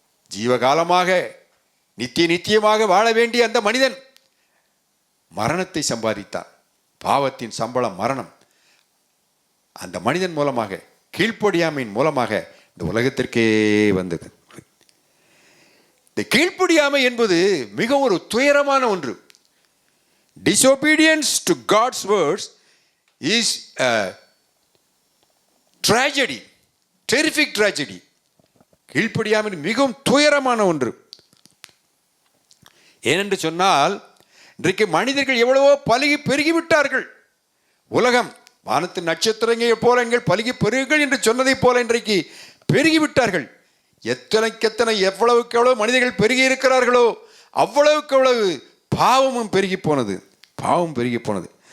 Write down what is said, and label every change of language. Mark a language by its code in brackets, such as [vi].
[ta] ஜீவகாலமாக நித்தியமாக வாழ வேண்டிய அந்த மனிதன் மரணத்தை சம்பாதித்தான். பாவத்தின் சம்பளம் மரணம். அந்த மனிதன் மூலமாக, கீழ்ப்படியாமையின் மூலமாக இந்த உலகத்திற்கே வந்தது. இந்த கீழ்ப்படியாமை என்பது மிக ஒரு துயரமான ஒன்று. [en] Disobedience to God's words is a tragedy, terrific tragedy. [ta] கீழ்ப்படியாமை மிகவும் துயரமான ஒன்று. ஏனென்று சொன்னால், இன்றைக்கு மனிதர்கள் எவ்வளவோ பலுகி பெருகிவிட்டார்கள். உலகம் வானத்து நட்சத்திரங்கள் போல எங்கள் பலுகி பெருகுகள் என்று சொன்னதை போல இன்றைக்கு பெருகிவிட்டார்கள். எத்தனைக்கெத்தனை எவ்வளவுக்கு எவ்வளவு மனிதர்கள் பெருகி இருக்கிறார்களோ அவ்வளவுக்கு எவ்வளவு பாவமும் பெருகி போனது. பாவம் பெருகி போனது.